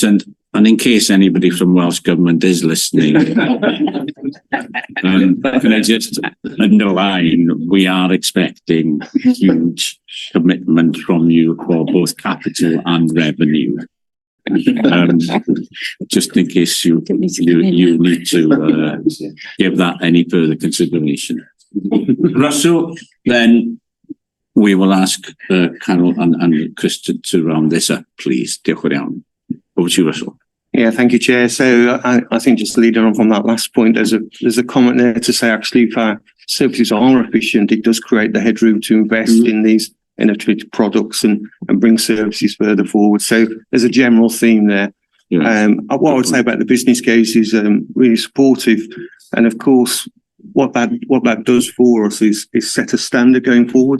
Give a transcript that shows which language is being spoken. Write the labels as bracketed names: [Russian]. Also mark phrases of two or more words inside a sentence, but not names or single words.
[English] And in case anybody from Welsh Government is listening, can I just underline, we are expecting huge commitment from you for both capital and revenue. Just in case you need to give that any further consideration. Russell, then we will ask Carol and Chris to round this up, please. [Welsh] Diolch yn fawr. [English] Over to you, Russell. Yeah, thank you, Chair. So I think just leading on from that last point, there's a comment there to say actually if our services are efficient, it does create the headroom to invest in these innovative products and bring services further forward. So there's a general theme there. What I would say about the business case is really supportive, and of course what that does for us is set a standard going forward.